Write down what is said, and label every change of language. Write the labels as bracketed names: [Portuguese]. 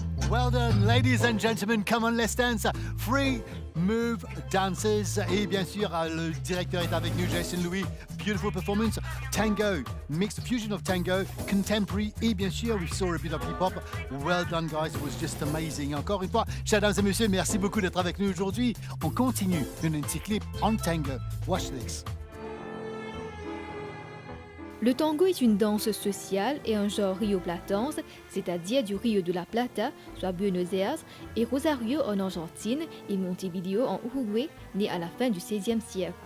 [English] Well done, ladies and gentlemen, come on, let's dance. Free Move Dances. [French] Et bien sûr, le directeur est avec nous, Jason Louis. [English] Beautiful performance. Tango, mixed fusion of tango, contemporary. [French] Et bien sûr, [English] we saw a bit of hip-hop. Well done, guys. It was just amazing. [French] Encore une fois, chers dames et messieurs, merci beaucoup d'être avec nous aujourd'hui. On continue une petit clip en tango. [English] Watch this. [French] Le tango est une danse sociale et un genre rioplatense, c'est-à-dire du Rio de la Plata, soit Buenos Aires, et Rosario en Argentine et Montevideo en Uruguay, né à la fin du XVIe siècle.